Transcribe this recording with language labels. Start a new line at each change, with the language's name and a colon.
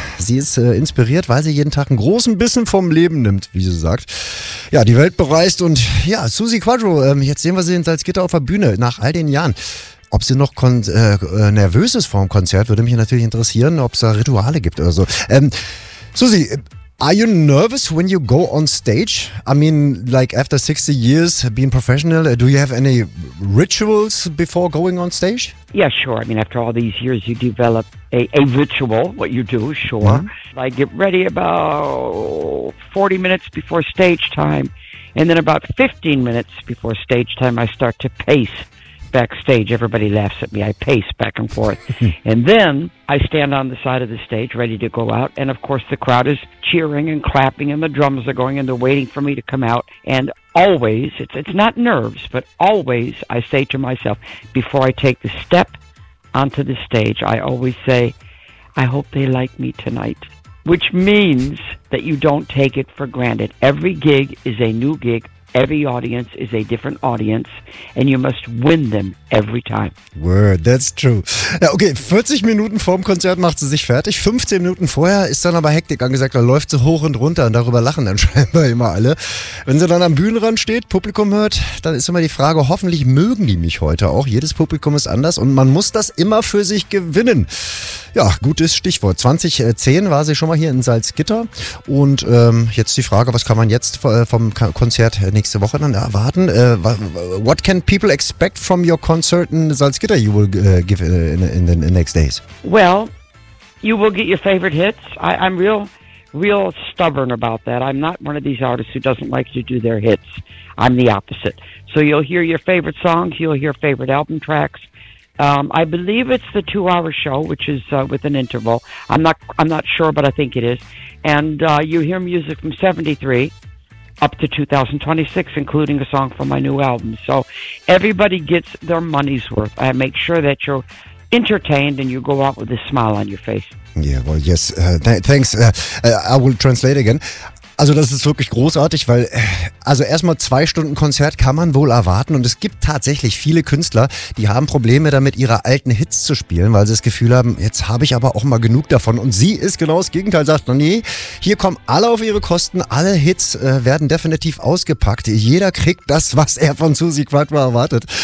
German: Sie ist inspiriert, weil sie jeden Tag einen großen Bissen vom Leben nimmt, wie sie sagt. Ja, die Welt bereist und ja, Susi Quattro, jetzt sehen wir sie in Salzgitter auf der Bühne nach all den Jahren. Ob sie noch nervös ist vor dem Konzert, würde mich natürlich interessieren, ob es da Rituale gibt oder so.
English: Susi, are you nervous when you go on stage? I mean, like after 60 years being professional, do you have any rituals before going on stage? Yeah, sure. I mean, after all these years, you develop a ritual, what you do, sure. Mm-hmm. I get ready about 40 minutes before stage time, and then about 15 minutes before stage time, I start to pace backstage. Everybody laughs at me. I pace back and forth. And then I stand on the side of the stage ready to go out. And of course, the crowd is cheering and clapping and the drums are going and they're waiting for me to come out. And always, it's not nerves, but always I say to myself, before I take the step onto the stage, I always say, I hope they like me tonight. Which means that you don't take it for granted. Every gig is a new gig. Every audience is a different audience and you must win them every time. Word, that's true.
German: Ja, okay, 40 Minuten vorm Konzert macht sie sich fertig, 15 Minuten vorher ist dann aber Hektik angesagt, da läuft sie hoch und runter und darüber lachen dann scheinbar immer alle. Wenn sie dann am Bühnenrand steht, Publikum hört, dann ist immer die Frage, hoffentlich mögen die mich heute auch. Jedes Publikum ist anders und man muss das immer für sich gewinnen. Ja, gutes Stichwort. 2010 war sie schon mal hier in Salzgitter und jetzt die Frage, was kann man jetzt vom Konzert nächste Woche dann erwarten?
English: What can people expect from your concert in Salzgitter you will give in the next days? Well, you will get your favorite hits. I'm real stubborn about that. I'm not one of these artists who doesn't like to do their hits. I'm the opposite. So you'll hear your favorite songs, you'll hear favorite album tracks. I believe it's the 2-hour show, which is with an interval. I'm not sure, but I think it is. And you hear music from 73 up to 2026, including a song from my new album. So everybody gets their money's worth. I make sure that you're entertained and you go out with a smile on your face. Yeah, well, yes. Thanks. I will translate again.
German: Also das ist wirklich großartig, weil also erstmal 2 Stunden Konzert kann man wohl erwarten und es gibt tatsächlich viele Künstler, die haben Probleme damit, ihre alten Hits zu spielen, weil sie das Gefühl haben, jetzt habe ich aber auch mal genug davon und sie ist genau das Gegenteil, sagt, nee, hier kommen alle auf ihre Kosten, alle Hits werden definitiv ausgepackt, jeder kriegt das, was er von Susi Quattro erwartet.